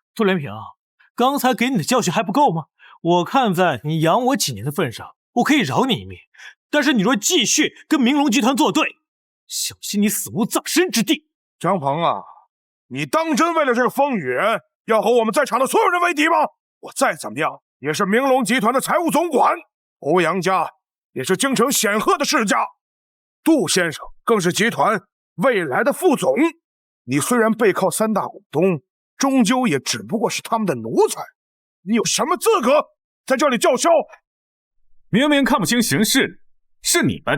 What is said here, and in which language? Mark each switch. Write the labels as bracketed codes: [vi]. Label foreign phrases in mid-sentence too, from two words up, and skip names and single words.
[zh] 杜連平，剛才給你的教訓還不夠嗎？我看在你養我幾年的份上，我可以饒你一命。但是你若繼續跟明龍集團作對，小心你死無葬身之地。張鵬啊，你當真為了這個風雨人，要和我們在場的所有人為敵嗎？我再怎麼樣也是明龍集團的財務總管，歐陽家也是京城顯赫的世家，杜先生更是集團未來的副總。你雖然背靠三大股東，終究也只不過是他們的奴才，你有什麼資格在這裡叫囂？明明看不清形勢，是你們。